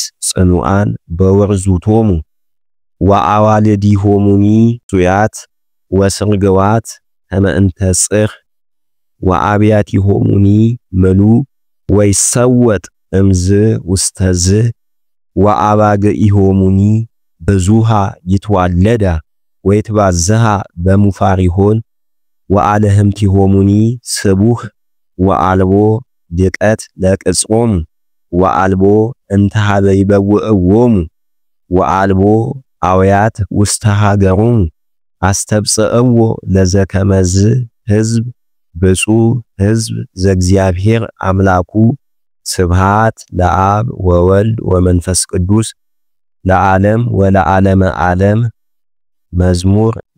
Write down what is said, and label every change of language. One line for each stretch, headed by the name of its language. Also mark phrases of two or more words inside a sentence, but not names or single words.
Geez: ጽኑዓን በወርዙቶሙ ወአዋልዲሆሙኒ ሱያት ወስርግዋት ከመእንተ ጽር ወአብያቲሆሙኒ ምሉ ወይሰወጥ እምዝ ውስተዝ ወአባግኢሆሙኒ ብዙሃ ይትዋለዳ ወይትባዝሃ በሙፋሪሆን ወአለህምቲሆሙኒ ስቡህ ወአልቦ ድቀት ለቅጾሙ ወአልቦ እንተሃበ ይበውዕዎሙ ወአልቦ አውያት ውስተ ሀገሮሙ አስተብጽእዎ ለዘከመዝ ሕዝብ ብፁዕ ሕዝብ ዘእግዚአብሔር አምላኩ ስብሃት ለአብ ወወልድ ወመንፈስ ቅዱስ ለዓለም ወለዓለመ ዓለም። መዝሙር